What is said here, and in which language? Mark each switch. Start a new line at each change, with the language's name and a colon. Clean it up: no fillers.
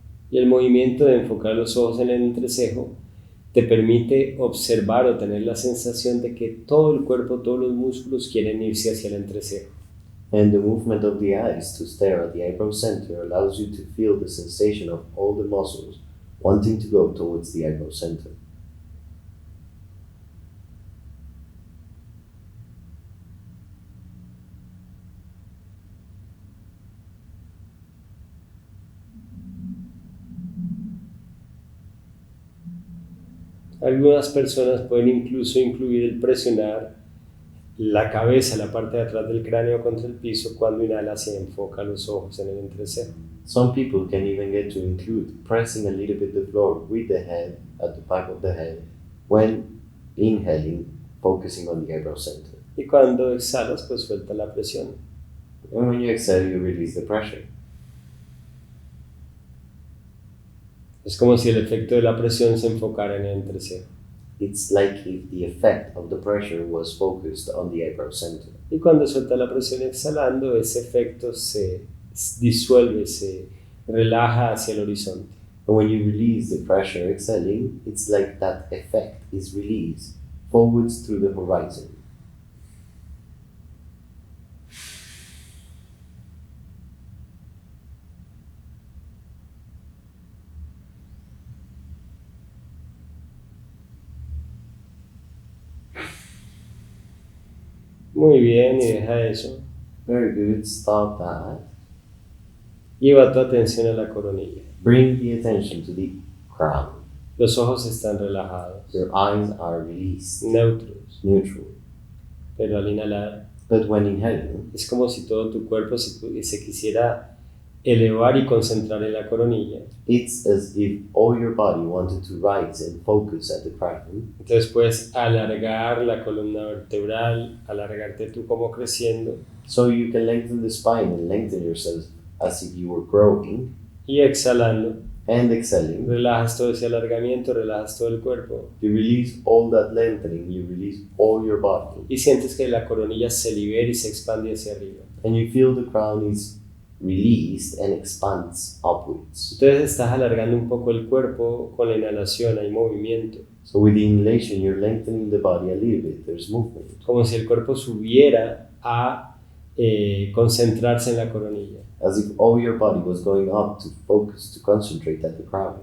Spanish: Y el movimiento de enfocar los ojos en el entrecejo te permite observar o tener la sensación de que todo el cuerpo, todos los músculos quieren irse hacia el entrecejo.
English: And the movement of the eyes to stare at the eyebrow center allows you to feel the sensation of all the muscles wanting to go towards the eyebrow center.
Spanish: Algunas personas pueden incluso incluir el presionar la cabeza, la parte de atrás del cráneo contra el piso cuando inhala se enfoca los ojos en el entrecejo.
English: Some people can even get to include pressing a little bit the floor with the head at the back of the head when inhaling, focusing on the eyebrow center.
Spanish: Y cuando exhalas, pues suelta la presión.
English: And when you exhale, you release the pressure.
Spanish: Es como si el efecto de la presión se enfocara en el entrecejo.
English: It's like if the effect of the pressure was focused on the eyebrow center.
Spanish: Y cuando suelta la presión exhalando, ese efecto se disuelve, se relaja hacia el horizonte.
English: And when you release the pressure exhaling, it's like that effect is released forwards through the horizon.
Spanish: Muy bien, y deja eso.
English: Very good, stop that.
Spanish: Lleva tu atención a la coronilla.
English: Bring the attention to the crown.
Spanish: Los ojos están relajados,
English: Your eyes are released,
Spanish: neutros,
English: neutral.
Spanish: pero al inhalar
English: But when inhaling,
Spanish: es como si todo tu cuerpo se quisiera elevar y concentrar en la coronilla.
English: it's as if all your body wanted to rise and focus at the crown.
Spanish: Entonces puedes alargar la columna vertebral, alargarte tú como creciendo,
English: So you can lengthen the spine and lengthen yourself as if you were growing.
Spanish: Y exhalando,
English: and exhaling,
Spanish: relajas todo ese alargamiento, relajas todo el cuerpo.
English: you release all that lengthening, you release all your body.
Spanish: Y sientes que la coronilla se libera y se expande hacia arriba.
English: And you feel the crown is released and expands upwards.
Spanish: Entonces estás alargando un poco el cuerpo con la inhalación, hay movimiento.
English: So with the inhalation, you're lengthening the body a little bit, there's movement.
Spanish: Como si el cuerpo subiera a concentrarse en la coronilla.
English: As if all your body was going up to focus, to concentrate at the crown.